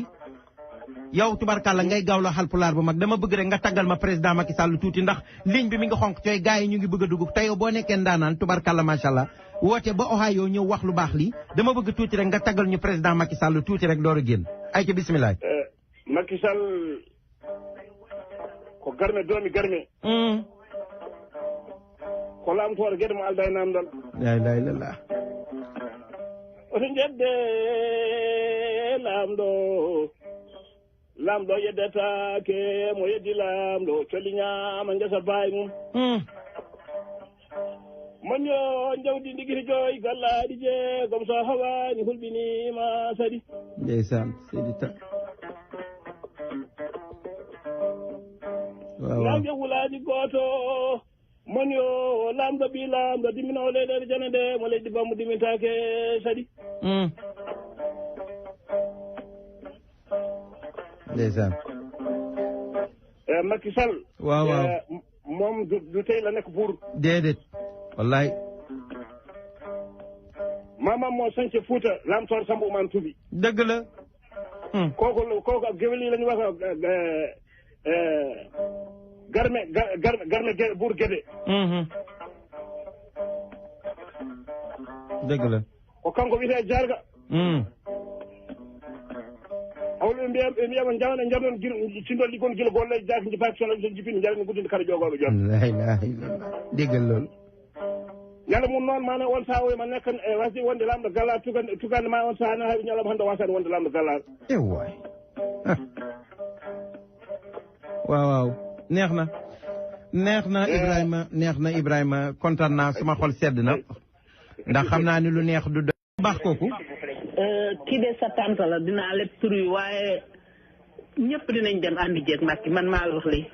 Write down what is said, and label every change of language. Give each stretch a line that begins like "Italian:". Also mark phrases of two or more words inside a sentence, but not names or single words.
Wolof: yow tubarkàlla ngay Gawlo Halpulaar bu mag dama bëgg rek nga taggal ma président Macky Sall tuuti ndax ligne bi mi ngi xonk cooy gars yi ñu ngi bëgg a dugg te yow boo nekkee ndaanaan tubarkàlla macha allah woote ba Ohio ñëw wax lu baax lii dama bëgg tuuti rek nga taggal ñu président Macky Sall tuuti rek door a génn ay ca bisimilah.
Fula: Macky Sall ko garme doomi garme. ko laamtoore gueɗe mo alda e namdal.
Arabic: لا إله إلا الله.
Fula: oto jedde lamɗo yeddetake mo yeddi lamɗo coli ñama guesa baay mum moño jawdi ndigiri joyi gallaɗi jeegom so hawani hulɓinima sadi
Wolof: ndeysan seydi ta
Fula: nage wulani goto moño lamɗo ɓi lamɗo dimminowo leyɗele jane nde mo leydi bammo dimintake sadi
Wolof: ndeysaan. Macky Sall. waaw. moom du tey la nekk buur. déedéet. wallaay. maamam moo sañce Fuuta Lamtoor Samba Oumane Toubi. dëgg la. kooku ak géwél yi la ñu wax garme buur Gédé. dëgg la.
Fula: ko kanko wiyetee Jarga. awol ɓe mbiyama jawne jarnon cindol liggon gila golle jaaki jipaaki sono so jipini jarani guddinde kara jogoɓe jon
Arabic: لا إله إلا الله
Wolof: déggal loolu
Fula: ñande mum noon mana on saha ma nekkan e wasde wonde lamɗo galla tugande ma on saha na haaɓi ñalawma hannde wasani wonde lamɗo galla
Wolof: waay waaw neex na Ibrahima kontaan naa suma xol sedd na ndax xam naa ni lu neex du baax kooku kii de sa tante la dinaa lépp tur yi waaye ñëpp dinañ dem ànd jeeg Macky man maa la wax lii.